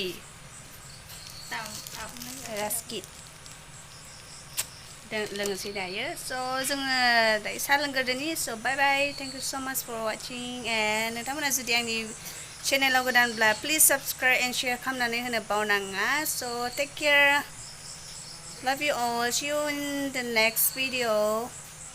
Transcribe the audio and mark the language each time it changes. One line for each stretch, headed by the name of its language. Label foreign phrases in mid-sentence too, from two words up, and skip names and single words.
Bodo: रास्कि लोंनोसै दायो स' जोङो दायो साहा लोंग्रोदोनि
English: so bye bye thank you so much for watching and
Bodo: नोंथांमोना जुदि आंनि चेनेलाव गोदानब्ला
English: please subscribe and share
Bodo: खालामनानै होनो बावनाङा
English: so take care love you all see you in the next video